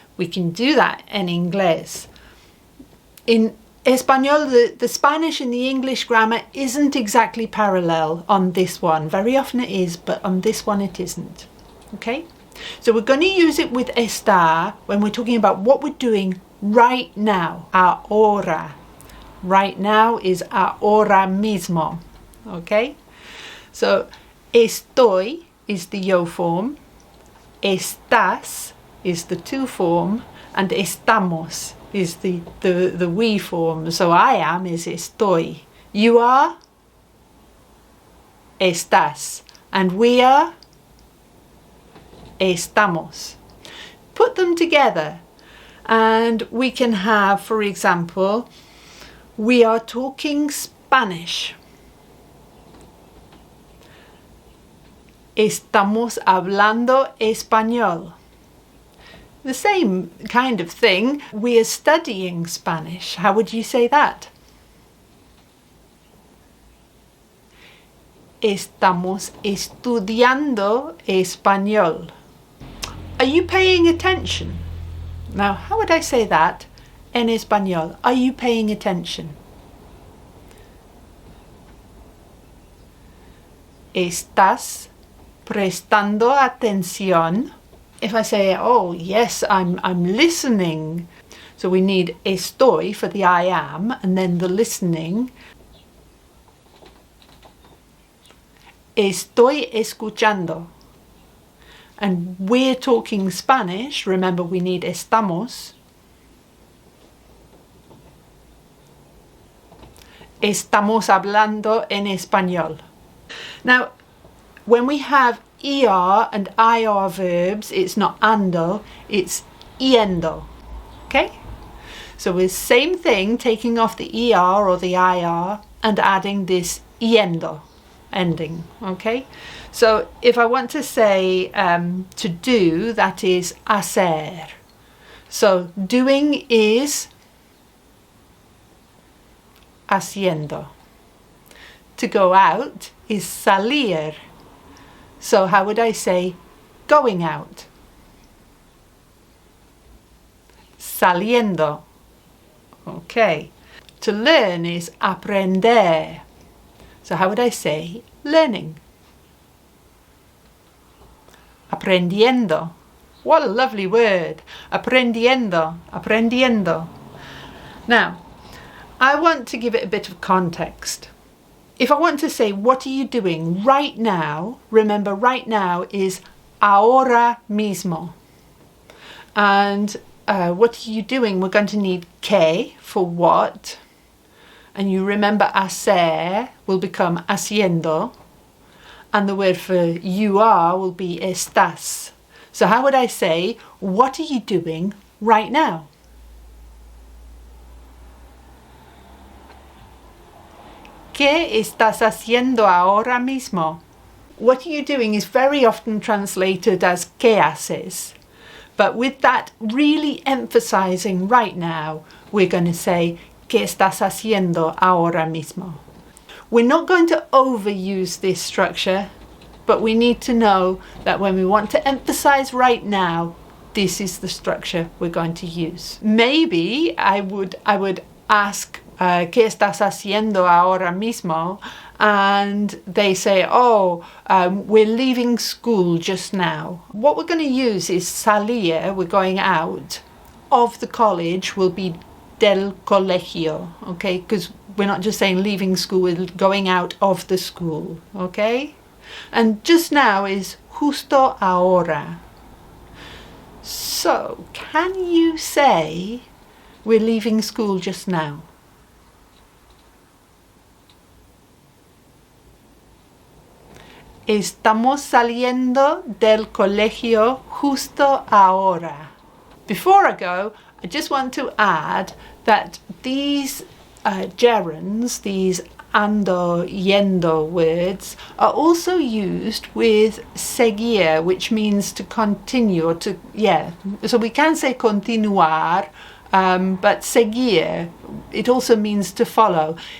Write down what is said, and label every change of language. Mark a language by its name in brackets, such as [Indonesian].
[English] We can do that in inglés. In Español, the Spanish and the English grammar isn't exactly parallel on this one. Very often it is, but on this one it isn't. Okay? So we're going to use it with estar when we're talking about what we're doing right now. [Spanish] Ahora. [English] Right now is ahora mismo. Okay? So estoy is the yo form. Estás is the to form. And estamos is the we form. So I am is estoy. You are estás. And we are estamos. Put them together and we can have, for example, we are talking Spanish. [Spanish] Estamos hablando español. [English] The same kind of thing. We are studying Spanish. How would you say that? [Spanish] Estamos estudiando español. [English] Are you paying attention? Now, how would I say that en español? Are you paying attention? [Spanish] Estás prestando atención. [English] If I say, oh yes, I'm listening. So we need estoy for the I am and then the listening. [Spanish] Estoy escuchando. [English] And we're talking Spanish. Remember, we need estamos. [Spanish] Estamos hablando en español. [English] Now, when we have ER and IR verbs, it's not ando, it's yendo. Okay? So it's same thing, taking off the ER or the IR and adding this yendo ending. Okay? So if I want to say to do, that is hacer. So doing is haciendo. To go out is salir. So how would I say going out? Saliendo. Okay. To learn is aprender. So how would I say learning? Aprendiendo. What a lovely word. [Spanish] Aprendiendo, aprendiendo. [English] Now, I want to give it a bit of context. If I want to say, what are you doing right now? Remember, right now is ahora mismo. And what are you doing? We're going to need que for what. And you remember hacer will become haciendo. And the word for you are will be estás. So how would I say, what are you doing right now? [Spanish] ¿Qué estás haciendo ahora mismo? [English] What are you doing is very often translated as [Spanish] ¿qué haces? [English] But with that really emphasizing right now, we're going to say [Spanish] ¿qué estás haciendo ahora mismo? [English] We're not going to overuse this structure, but we need to know that when we want to emphasize right now, this is the structure we're going to use. Maybe I would ask [Spanish] ¿qué estás haciendo ahora mismo? [English] And they say, we're leaving school just now. What we're going to use is salir, we're going out, of the college will be del colegio, okay? Because we're not just saying leaving school, we're going out of the school, okay? And just now is justo ahora. So, can you say we're leaving school just now? [Spanish] Estamos saliendo del colegio justo ahora. [English] Before I go, I just want to add that these gerunds, these ando, yendo words, are also used with seguir, which means to continue, So we can say continuar, but seguir, it also means to follow.